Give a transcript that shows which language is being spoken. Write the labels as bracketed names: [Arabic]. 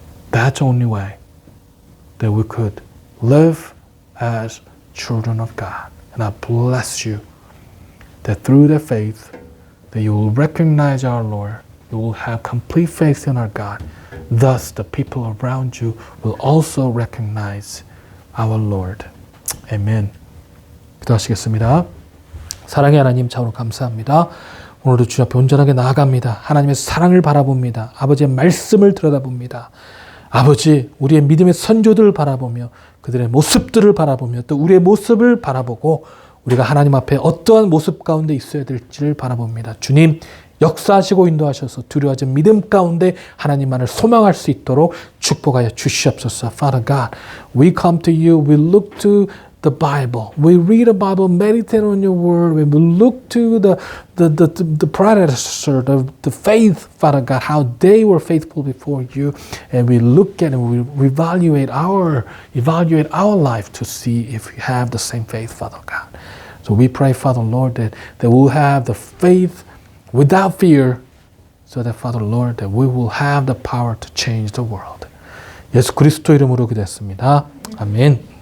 [English] That's the only way that we could live as children of God. And I bless you that through the faith that you will recognize our Lord, you will have complete faith in our God. Thus the people around you will also recognize our Lord. [Korean] Amen. 기도하시겠습니다. 사랑의 하나님, 참으로 감사합니다. 오늘도 주님 앞에 온전하게 나아갑니다. 하나님의 사랑을 바라봅니다. 아버지의 말씀을 들여다봅니다. 아버지, 우리의 믿음의 선조들을 바라보며 그들의 모습들을 바라보며 또 우리의 모습을 바라보고 우리가 하나님 앞에 어떠한 모습 가운데 있어야 될지를 바라봅니다. 주님, 역사하시고 인도하셔서 두려워하지 믿음 가운데 하나님만을 소망할 수 있도록 축복하여 주시옵소서. [English] Father God, we come to you, we look to the Bible. We read the Bible, meditate on your word. We look to the predecessor, the faith, Father God, how they were faithful before you. And we look at and we evaluate our life to see if we have the same faith, Father God. So we pray, Father Lord, that we'll have the faith without fear, so that, Father Lord, that we will have the power to change the world. [Korean] 예수 그리스도 이름으로 기도했습니다. 아멘.